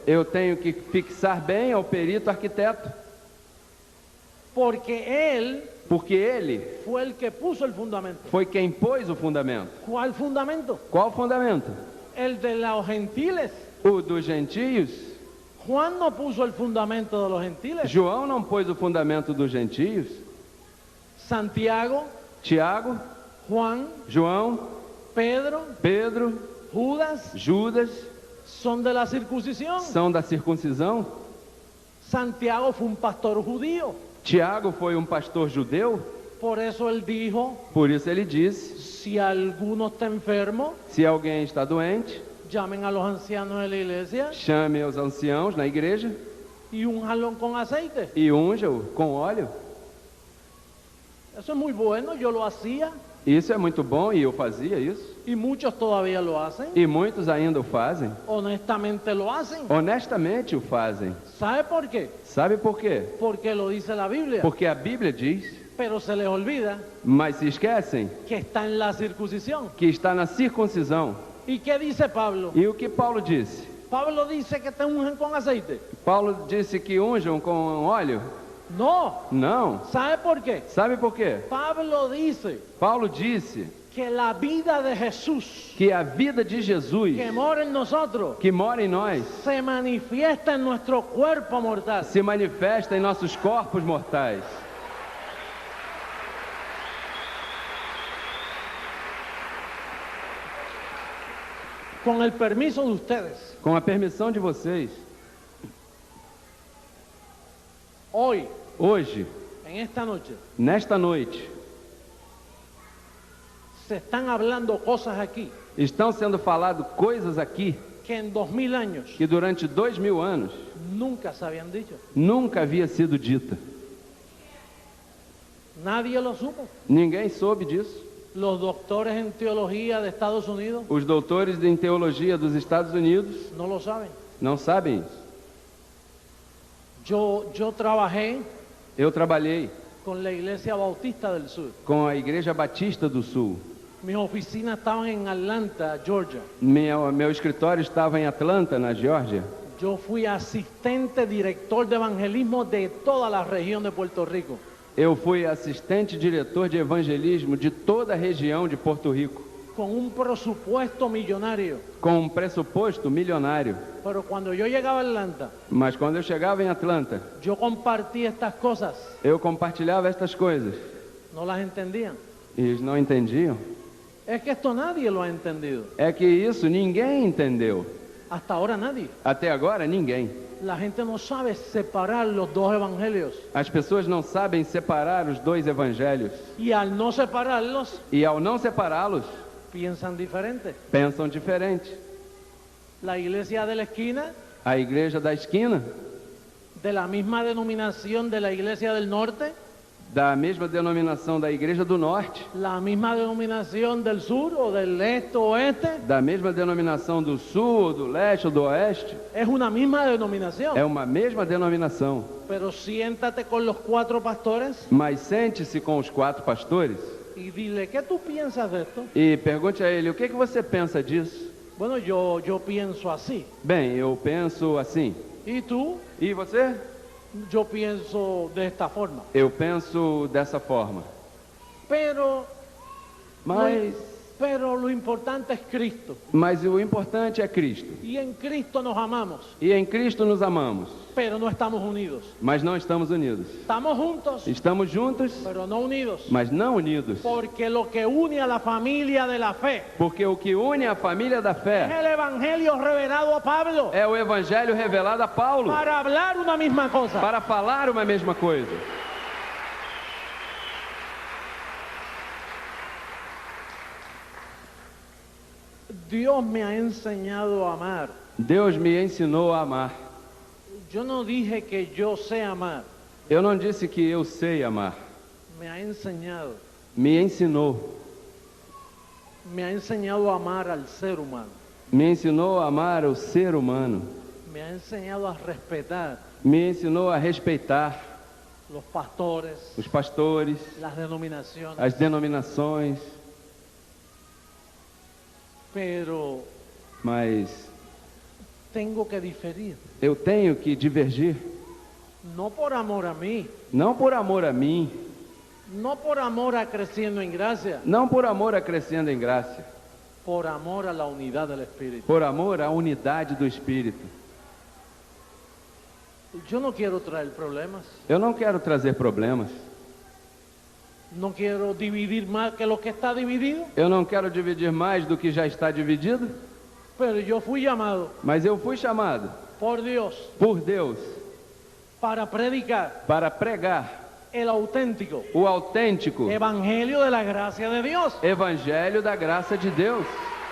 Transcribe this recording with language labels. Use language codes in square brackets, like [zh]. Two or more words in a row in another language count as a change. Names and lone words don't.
[pt] eu tenho que fixar bem ao perito arquiteto. [es] Porque él [pt] Porque ele [es] fue el que puso el fundamento. [pt] foi quem pôs o fundamento. [es] ¿Cuál fundamento? [pt] Qual fundamento? [es] El de los gentiles. [pt] O dos gentios? [es] Juan no puso el fundamento de los gentiles. [pt] João não pôs o fundamento dos gentios? [es] Santiago, [pt] Tiago, [es] Juan, [pt] João, [es] Pedro, [pt] Pedro, [es] Judas [pt] Judas [es] son de la circuncisión. [pt] são da circuncisão? [es] Santiago fue un pastor judío. [pt] Tiago foi um pastor judeu? [es] Por eso él dijo, [pt] Por isso ele disse: [es] si alguno está enfermo, [pt] se alguém está doente, [es] llamen a los ancianos de la iglesia [pt] chame os anciãos na igreja [es] y únjanlo con aceite. [pt] e unja-o com óleo. [es] Eso es muy bueno, yo lo hacía [pt] Isso é muito bom e eu fazia isso. [es] y muchos todavía lo hacen. [pt] E muitos ainda o fazem. [es] Honestamente lo hacen. [pt] Honestamente o fazem. [es] ¿Sabe por qué? [pt] Sabe por quê? [es] Porque lo dice la Biblia. [pt] Porque a Bíblia diz, [es] Pero se les olvida [pt] mas se esquecem, [es] que está en la circuncisión. [pt] que está na circuncisão. [es] ¿Y qué dice Pablo? [pt] E o que Paulo disse? [es] Pablo dice que te unjan con aceite. [pt] Paulo disse que unjam com óleo? [es] No. [pt] Não. [es] ¿Sabe por qué? [pt] Sabe por quê? [es] Pablo dice [pt] Paulo disse [es] que la vida de Jesús [pt] que a vida de Jesus, [es] que mora en nosotros [pt] que mora em nós, [es] se manifiesta en nuestro cuerpo mortal. [pt] se manifesta em nossos corpos mortais. [es] Con el permiso de ustedes, [pt] Com a permissão de vocês, [es] hoy, [pt] hoje, [es] en esta noche, [pt] nesta noite, [es] se están hablando cosas aquí [pt] estão sendo faladas coisas aqui [es] que en 2000 años [pt] que durante 2000 anos [es] nunca se habían dicho. [pt] nunca havia sido dita. [es] Nadie lo supo. [pt] Ninguém soube disso. [es] Los doctores en teología de Estados Unidos [pt] Os doutores em teologia dos Estados Unidos [es] no lo saben. [pt] não sabem isso. [es] Yo trabajé [pt] Eu trabalhei [es] con la Iglesia Bautista del Sur. [pt] com a Igreja Batista do Sul. [es] Mis oficinas estaban en Atlanta, Georgia. [pt] Meu escritório estava em Atlanta, na Geórgia. [es] Yo fui asistente director de evangelismo de toda la región de Puerto Rico. [pt] Eu fui assistente diretor de evangelismo de toda a região de Porto Rico, [es] Con un presupuesto millonario. [pt] com um pressuposto milionário. [es] Pero cuando yo llegaba a Atlanta, [pt] Mas quando eu chegava em Atlanta, [es] yo compartía estas cosas. [pt] eu compartilhava estas coisas. [es] No las entendían. [pt] E eles não entendiam. [es] Es que esto nadie lo ha entendido. [pt] É que isso ninguém entendeu. [es] Hasta ahora nadie. [pt] Até agora, ninguém. [es] La gente no sabe separar los dos evangelios. [pt] As pessoas não sabem separar os dois evangelhos. [es] Y al no separarlos, [pt] E ao não separá-los, [es] piensan diferente. [pt] pensam diferente. [es] La iglesia de la esquina, [pt] A igreja da esquina, [es] de la misma denominación de la iglesia del norte, [pt] da mesma denominação da igreja do norte, [es] la misma denominación del sur o del este o oeste, [pt] da mesma denominação do sul, do leste ou do oeste, [es] es una misma denominación. [pt] é uma mesma denominação. [es] Pero siéntate con los 4 pastores [pt] Mas sente-se com os 4 pastores [es] y dile, ¿qué tú piensas de esto? [pt] e pergunte a ele: o que você pensa disso? [es] Bueno, yo pienso así. [pt] Bem, eu penso assim. [es] ¿Y tú? [pt] E você? [es] Yo pienso de esta forma. [pt] Eu penso dessa forma. [es] Pero [pt] Mas [es] lo importante es Cristo. [pt] o importante é Cristo. [es] Y en Cristo nos amamos, [pt] E em Cristo nos amamos, [es] pero no estamos unidos. [pt] mas não estamos unidos. [es] Estamos juntos, [pt] Estamos juntos, [es] pero no unidos. [pt] mas não unidos. [es] Porque lo que une a la familia de la fe [pt] Porque o que une a família da [es] es [pt] fé [es] el evangelio revelado a Pablo [pt] é o evangelho revelado a Paulo, [es] para hablar una misma cosa. [pt] para falar uma mesma coisa. [es] Dios me ha enseñado a amar. [pt] Deus me ensinou a amar. [es] Yo no dije que yo sé amar, [pt] Eu não disse que eu sei amar. [es] me ha enseñado. [pt] Me ensinou. [es] Me ha enseñado a amar al ser humano. [pt] Me ensinou a amar o ser humano. [es] Me ha enseñado a respetar [pt] Me ensinou a respeitar [es] los pastores, [pt] os pastores, [es] las denominaciones. [pt] as denominações. [es] Pero [pt] Mas [es] tengo que diferir. [pt] eu tenho que divergir. [es] No por amor a mí, [pt] Não por amor a mim, [es] no por amor a creciendo en gracia, [pt] não por amor a crescendo em graça, [es] por amor a la unidad del Espíritu. [pt] por amor à unidade do Espírito. [es] Yo no quiero traer problemas, [pt] Eu não quero trazer problemas. [es] no quiero dividir más que lo que está dividido, [pt] Eu não quero dividir mais do que já está dividido. [es] pero yo fui llamado [pt] Mas eu fui chamado [es] por Dios [pt] por Deus [es] para predicar [pt] para pregar [es] el auténtico [pt] o autêntico [es] evangelio de la gracia de Dios. [pt] evangelho da graça de Deus.